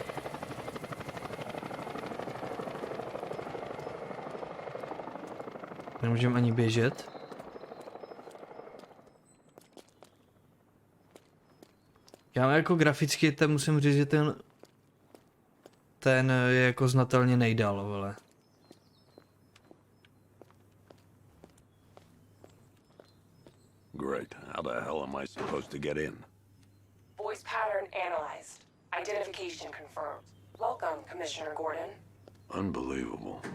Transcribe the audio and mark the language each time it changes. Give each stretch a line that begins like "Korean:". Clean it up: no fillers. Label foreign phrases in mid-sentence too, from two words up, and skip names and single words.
Czech: Nemůžeme ani běžet. Já jako graficky ten musím říct, že ten je jako znatelně nejdál, vole.
English: Great. How the hell am I supposed to get in? Voice pattern analyzed. Identification confirmed. Welcome, Commissioner Gordon. Unbelievable.